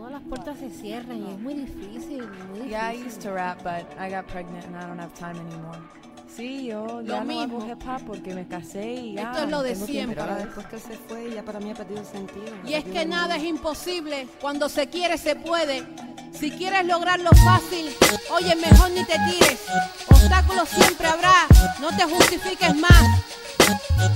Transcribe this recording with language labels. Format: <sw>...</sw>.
<es>Puertas se cierran y es muy difícil, muy difícil.</es> <en>Yeah, I used to rap, but I got pregnant and I don't have time anymore.</en> <es>Sí, yo ya no hago hip hop porque me casé y ya. Esto es lo de siempre. Pero después que se fue, ya para mí ha perdido sentido. Y es que nada es imposible. Cuando se quiere, se puede. Si quieres lograrlo fácil, oye, mejor ni te tires. Obstáculos siempre habrá. No te justifiques más.</es>